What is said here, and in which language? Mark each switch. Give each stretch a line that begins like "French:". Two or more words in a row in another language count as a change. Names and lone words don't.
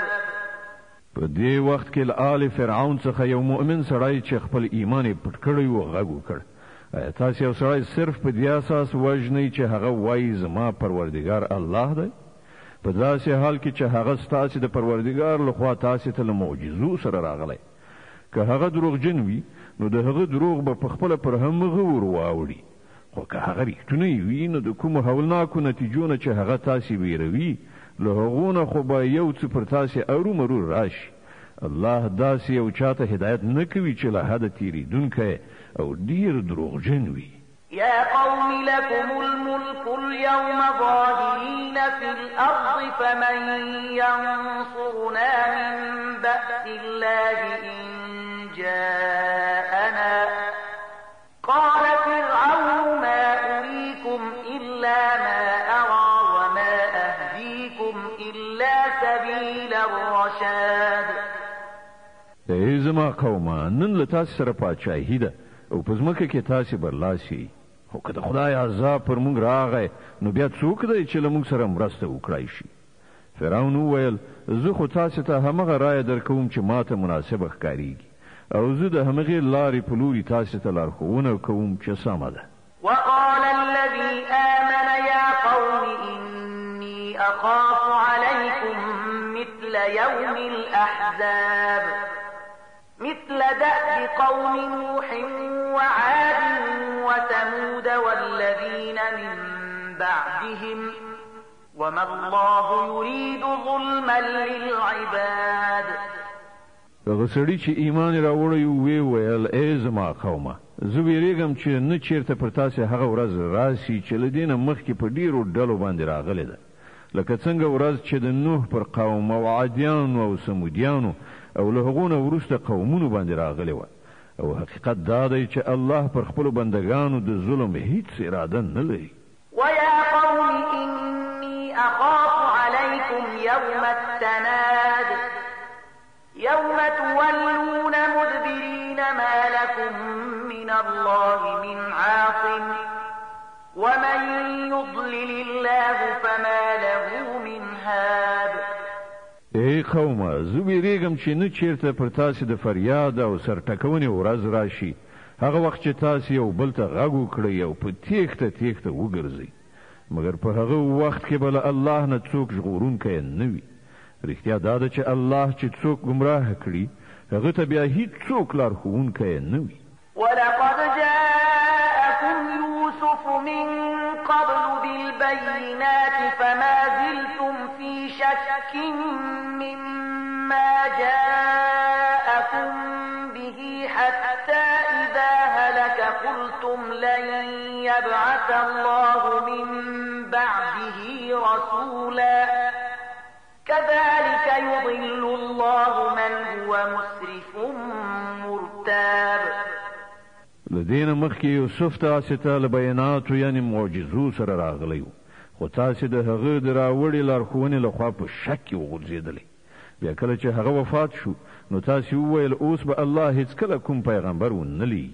Pashto: په دې وخت کې له آل فرعون څخه یو مؤمن سړی چې خپل ایمان یې پټ کړی و غږ وکړ تاسو یو سړی صرف په دې اساس وژنئ چې هغه وایي زما پروردګار الله دی؟ په داسې حال کې چې هغه ستاسو د پروردګار لخوا تاسو ته له معجزو سره راغلی. که هغه دروغجن وي نو د هغه دروغ به په خپله پر همغه ور واوړي، خو که هغه رښتونی وي نو د کومو هولناکو نتیجو نه چې هغه تاسې ویروي له هغو نه خو به یو څه پر تاسې ارومرو راشي. الله داسې یو چاته هدایت نه کوي چې له حده تېرېدونکی او ډېر دروغجن وي.
Arabic: يا قوم لكم الملك اليوم ظاهرين في الأرض فمن ينصرنا من بأس الله إن جاءنا قال فرعون ما أريكم إلا ما أرى وما أهديكم إلا سبيل الرشاد.
Pashto: ای زما قومه، نن له تاسې سره پاچاهي ده او په ځمکه کې تاسې برلاسي، خو که د خدای عذاب پر موږ راغی نو بیا څوک دی چې له موږ سره مرسته وکړای شي؟ فرعون وویل زه خو تاسې ته همغه رایه درکوم چې ما ته مناسبه ښکارېږي او زه د همغې لارې په لوري تاسې ته لارښوونه کوم چې سمه ده.
Arabic: وقال الذي آمن يا قوم إني أخاف عليكم مثل يوم الأحزاب مثل دأب قوم نوح وعاد وثمود والذين من بعدهم وما الله يريد ظلما للعباد.
Pashto: هغه سړي چې ایمان راوړی وی ویل ای زما قومه، زه ویریږم چې نه چیرته پر تاسې هغه ورځ راسي چې له دې نه مخکې په ډېرو ډلو باندې راغلې ده، لکه څنګه ورځ چې د نوح پر قوم او عادیانو او سمودیانو او له هغو نه وروسته قومونو باندې راغلې وه. او حقیقت دا دی چې الله پر خپلو بندګانو د ظلم هیڅ اراده نه لري.
Arabic: ويا قوم إني أخاف عليكم يوم التناد يوم تولون مدبرين ما لكم من الله من عاصم ومن يضلل الله فما له من هاد.
Pashto: ای قومه، زه ویریږم چې نه چیرته پر تاسې د فریاد او سرټکونې ورځ راشي، هغه وخت چې تاسې یو بل ته غږ وکړئ او په تیښته تیښته وګرځئ، مګر په هغه وخت کې به له الله نه څوک ژغورونکی نه وي. رښتیا دا ده چې الله چې څوک ګمراه کړي هغه ته بیا هیڅ څوک لارښوونکی نه وي.
Arabic: ولقد جاءكم يوسف من قبل بالبينات فما زلتم في شك مما جاءكم به حتى إذا هلك قلتم لن يبعث الله من بعده رسولا كذلك يضل الله من هو مسرف مرتاب.
Pashto: لدین مخکې یوسف تاسې ته له بیاناتو یعنې معجزو سره راغلی و، خو تاسې د هغه د راوړې لارښوونې لخوا په شک کې وغورځېدلی. بیا کله چې هغه وفات شو نو تاسې وویل اوس به الله هیڅکله کوم پیغمبر ونه لیږي.